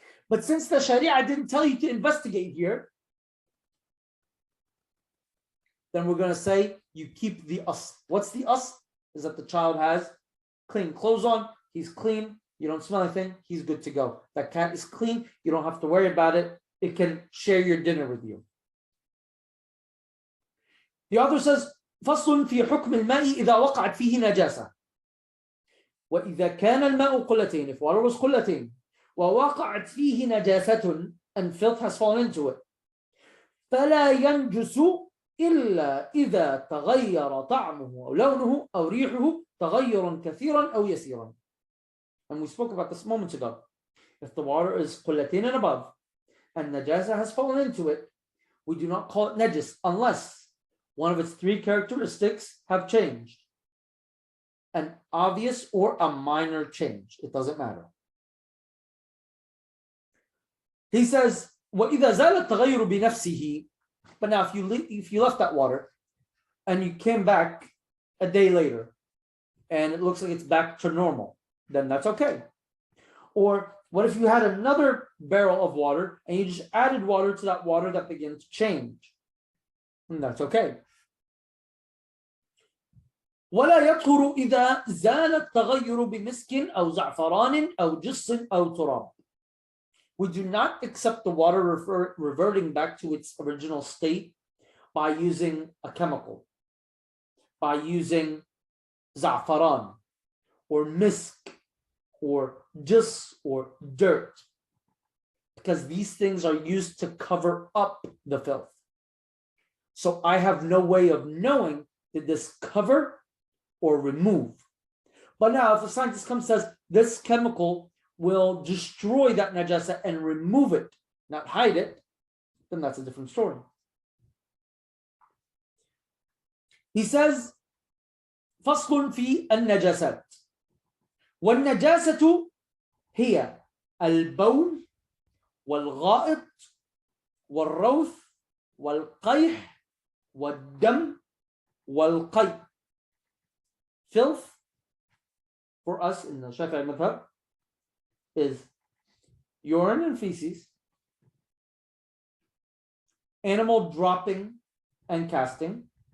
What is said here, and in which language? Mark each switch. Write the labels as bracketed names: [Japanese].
[English] But since the Sharia didn't tell you to investigate here, then we're going to say you keep the asl. What's the asl? Is that the child has clean clothes on, he's clean, you don't smell anything, he's good to go. That cat is clean, you don't have to worry about it, it can share your dinner with you. The author says, [Arabic] فصل في حكم الماء إذا وقعت فيه نجاسة. وإذا كان الماء قلتين, [English] if water was [Arabic] قلتين, ووقعت فيه نجاسة, [English] and filth has fallen into it, [Arabic] فلا ينجس إلا إذا تغير طعمه أو لونه أو ريحه تغيرا كثيرا أو يسيرا. [English] And we spoke about this moments ago. If the water is قلتين and above, and najasa has fallen into it, we do not call it najis unless one of its three characteristics have changed. An obvious or a minor change. It doesn't matter. He says, [Arabic] وَإِذَا زَالَ التَّغَيُّرُ بِنَفْسِهِ. [English] But now if you left that water and you came back a day later and it looks like it's back to normal, then that's okay. Or what if you had another barrel of water and you just added water to that water that began to change? And that's okay. [Arabic] ولا يطهر إذا زال التغير بمسك أو زعفران أو جص أو تراب. [English] We do not accept the water reverting back to its original state by using a chemical, by using za'faran or misk or jis or dirt, because these things are used to cover up the filth. So I have no way of knowing, did this cover or remove? But now if a scientist comes and says this chemical will destroy that najasa and remove it, not hide it, then that's a different story. He says, [Arabic] فصل في النجاسات. والنجاسة هي البول والغائط والروث والقيح والدم والقي. [English] Filth for us in the Shafi'i madhab is urine and feces, animal dropping and casting,